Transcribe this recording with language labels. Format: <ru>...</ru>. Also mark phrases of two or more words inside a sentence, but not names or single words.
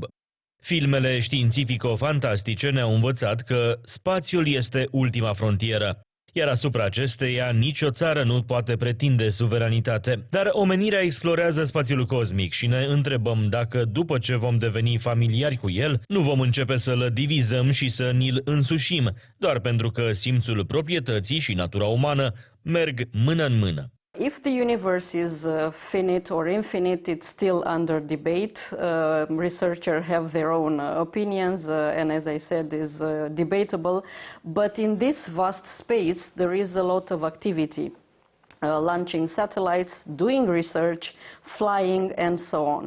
<ro>Filmele științifico-fantastice ne-au învățat că spațiul este ultima frontieră, iar asupra acesteia nicio țară nu poate pretinde suveranitate. Dar omenirea explorează spațiul cosmic și ne întrebăm dacă, după ce vom deveni familiari cu el, nu vom începe să-l divizăm și să ni-l însușim, doar pentru că simțul proprietății și natura umană merg mână în mână.</ro> <en>If the universe is finite or infinite, it's still under debate. Researchers have their own opinions, and as I said, is debatable. But in this vast space, there is a lot of activity. Launching satellites, doing research, flying, and so on.</en>